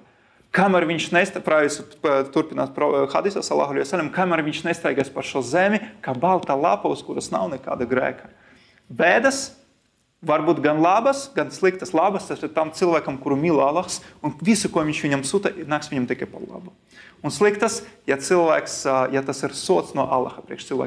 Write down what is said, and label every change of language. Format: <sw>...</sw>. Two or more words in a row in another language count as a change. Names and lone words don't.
<lv>Kamēr viņš turpināt hadisā,</lv> <ar>صلى الله عليه وسلم,</ar> <lv>kamēr viņš nestaigās par šo zemi, kā balta lapa, uz kuras nav nekāda grēka. Bēdas var būt gan labas, gan sliktas. Labas tas ir tam cilvēkam, kuru mīl Allahs, un visu, ko viņš viņam sūta, nāks viņam tikai par labu. Un sliktas, ja tas ir sots no Allaha priekš cilvēka.</lv>